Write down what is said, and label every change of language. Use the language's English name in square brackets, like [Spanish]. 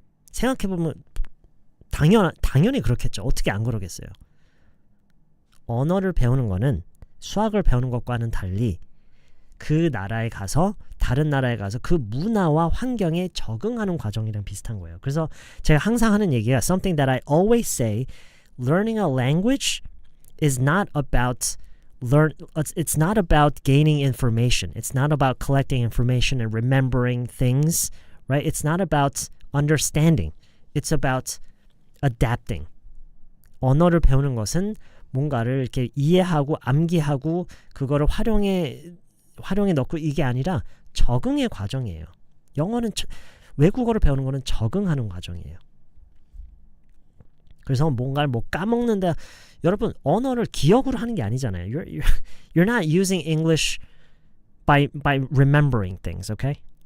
[Korean] 생각해보면 당연히 그렇겠죠. 어떻게 안 그러겠어요. 언어를 배우는 거는 수학을 배우는 것과는 달리 그 나라에 가서 다른 나라에 가서 그 문화와 환경에 적응하는 과정이랑 비슷한 거예요. 그래서 제가 항상 하는 얘기가 [English] something that I always say, learning a language is not about it's not about gaining information. It's not about collecting information and remembering things, right? It's not about understanding. It's about adapting. [Korean] 언어를 배우는 것은 뭔가를 이렇게 이해하고 암기하고 그거를 활용에 넣고 이게 아니라 적응의 과정이에요. 영어는 외국어를 배우는 거는 적응하는 과정이에요. 그래서 뭔가를 까먹는다. 여러분 언어를 기억으로 하는 게 아니잖아요. [English] You're not using English by remembering things, okay?